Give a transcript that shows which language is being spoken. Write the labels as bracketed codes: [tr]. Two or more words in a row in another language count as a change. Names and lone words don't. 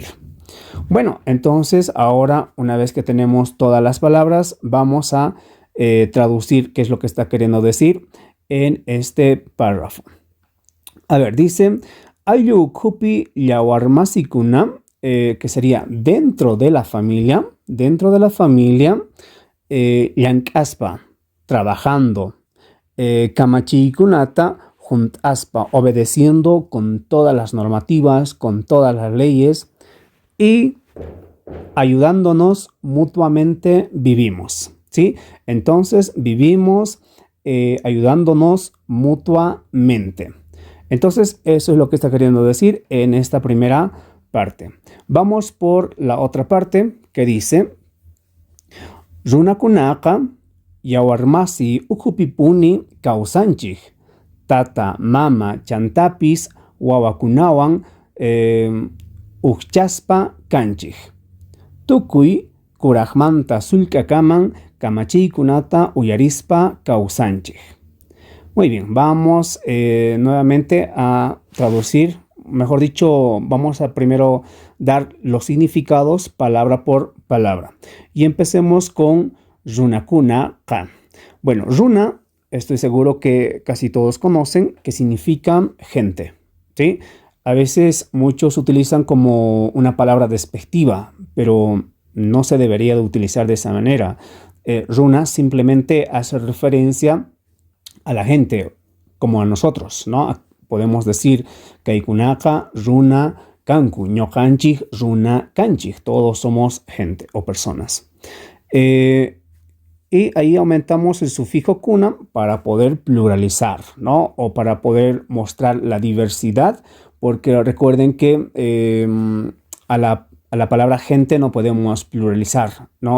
[es] Bueno, entonces ahora una vez que tenemos todas las palabras, vamos a traducir qué es lo que está queriendo decir en este párrafo. A ver, dice, [qu] ayu kupi yawarmasikuna, [es] que sería dentro de la familia, yankaspa, trabajando, [qu] kamachikunata, juntaspa, [es] obedeciendo con todas las normativas, con todas las leyes, y ayudándonos mutuamente vivimos, ¿sí? Entonces vivimos ayudándonos mutuamente. Entonces eso es lo que está queriendo decir en esta primera parte. Vamos por la otra parte que dice [qu] Runakunaka yawarmasi ukupipuni kausanchij tata mama chantapis wawakunawan uchaspa kanchij. Tukuy kurajmanta sulkakaman kamachiykunata uyarispa kausanchij. [es] Muy bien, vamos nuevamente a traducir, mejor dicho, vamos a primero dar los significados palabra por palabra. Y empecemos con runakuna-ka. Bueno, runa, estoy seguro que casi todos conocen, que significa gente, ¿sí? A veces muchos utilizan como una palabra despectiva, pero no se debería de utilizar de esa manera. Runa simplemente hace referencia a la gente, como a nosotros, ¿no? Podemos decir [qu] kaikunaka, runa, kanku, ñokanchik, runa, kanchik. [es] Todos somos gente o personas. Y ahí aumentamos el sufijo kuna para poder pluralizar, ¿no? O para poder mostrar la diversidad, porque recuerden que a la palabra gente no podemos pluralizar, ¿no?